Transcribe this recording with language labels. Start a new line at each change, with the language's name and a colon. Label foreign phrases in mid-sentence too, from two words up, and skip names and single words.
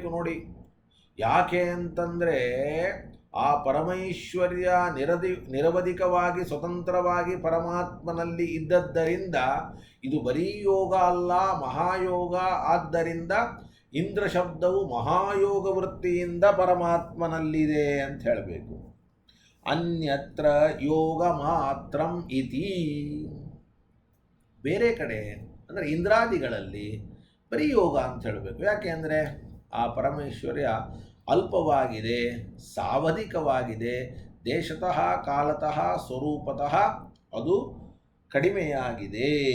Kannada: ನೋಡಿ ಯಾಕೆ ಅಂತಂದರೆ ಆ ಪರಮೈಶ್ವರ್ಯ ನಿರವಧಿಕವಾಗಿ ಸ್ವತಂತ್ರವಾಗಿ ಪರಮಾತ್ಮನಲ್ಲಿ ಇದ್ದದ್ದರಿಂದ ಇದು ಬರೀ ಯೋಗ ಅಲ್ಲ, ಮಹಾಯೋಗ. ಆದ್ದರಿಂದ ಇಂದ್ರ ಶಬ್ದವು ಮಹಾಯೋಗ ವೃತ್ತಿಯಿಂದ ಪರಮಾತ್ಮನಲ್ಲಿದೆ ಅಂತ ಹೇಳಬೇಕು.
Sanskrit: ಅನ್ಯತ್ರ ಯೋಗ ಮಾತ್ರಂ ಇತಿ.
Kannada: ಬೇರೆ ಕಡೆ ಅಂದರೆ ಇಂದ್ರಾದಿಗಳಲ್ಲಿ ಬರೀ ಯೋಗ ಅಂತ ಹೇಳಬೇಕು. ಯಾಕೆ ಅಂದರೆ ಆ ಪರಮೇಶ್ವರ್ಯ ಅಲ್ಪವಾಗಿದೆ, ಸಾವಧಿಕವಾಗಿದೆ,
Sanskrit: ದೇಶತಃ ಕಾಲತಃ ಸ್ವರೂಪತಃ
Kannada: ಅದು ಕಡಿಮೆಯಾಗಿದೆ.